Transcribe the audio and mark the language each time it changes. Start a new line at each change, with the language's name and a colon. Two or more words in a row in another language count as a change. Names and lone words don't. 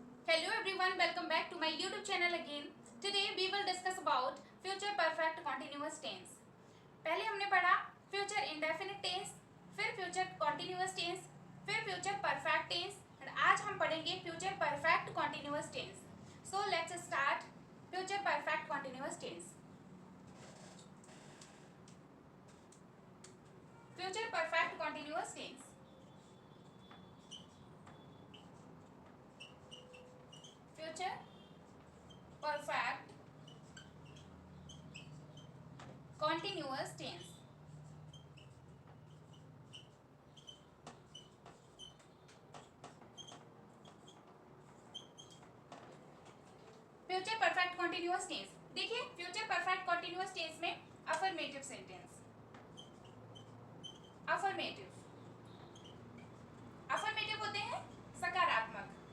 English: Hello everyone, welcome back to my YouTube channel again. Today we will discuss about future perfect continuous tense.
Hindi: पहले हमने पढ़ा
English: future indefinite tense,
Hindi: फिर
English: future continuous tense,
Hindi: फिर
English: future perfect tense
Hindi: और आज हम पढ़ेंगे
English: future perfect continuous tense. So let's start future perfect continuous tense. Future perfect continuous tense. Future perfect continuous tense. future perfect continuous tense.
Hindi: देखिए
English: future perfect continuous tense
Hindi: में
English: affirmative sentence,
Hindi: अफर्मेटिव होते हैं सकारात्मक.